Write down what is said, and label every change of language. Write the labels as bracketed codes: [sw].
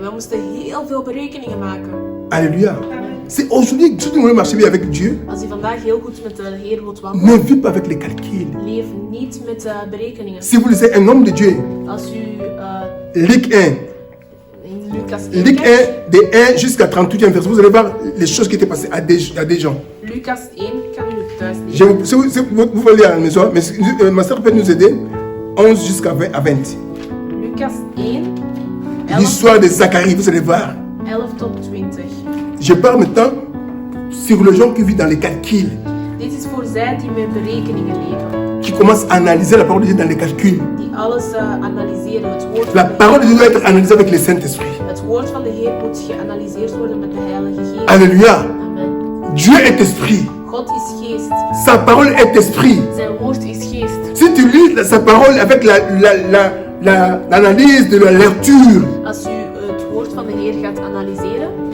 [nl] Wij moesten heel veel berekeningen maken. [fr] Alléluia. C'est aujourd'hui, si tu veux marcher bien avec Dieu, [nl] Als je vandaag heel goed met de Heer wilt wandelen, [fr] ne vis pas avec les calculs. [nl] leef niet met berekeningen. [fr] Si vous lisez un homme de Dieu, [nl] Als u [fr] Luc 1, [nl] in Lucas 1 [fr] Luc 1, [nl] kijkt, [fr] de 1 jusqu'à 38e verset, vous allez voir les choses qui étaient passées à des gens. [nl] Lucas 1 kan u thuis [fr] Je [nl] lezen. [fr] vous pouvez lire à la maison, mais ma soeur peut nous aider. 11 jusqu'à 20 à 20. [nl] Lucas 1, 11, [fr] L'histoire de Zacharie, vous allez voir. [nl] 11 tot 20. [fr] Je parle maintenant sur les gens qui vivent dans les calculs, [nl] Dit is voor zij die met berekeningen leven. [fr] qui commencent à analyser la parole de Dieu dans les calculs. [nl] Die alles analyseren. Het woord, [fr] La [nl] van de [fr] parole de Dieu doit [nl] Heer, [fr] être analysée avec le Saint-Esprit. [nl] het woord van de Heer moet geanalyseerd worden met de Heilige Geest. [fr] Alléluia. Amen. Dieu est esprit. [nl] God is geest. [fr] Sa parole est esprit. [nl] Zijn woord is geest. [fr] Si tu lis sa parole avec l'analyse de la lecture, [nl] Als u het woord van de Heer gaat analyseren,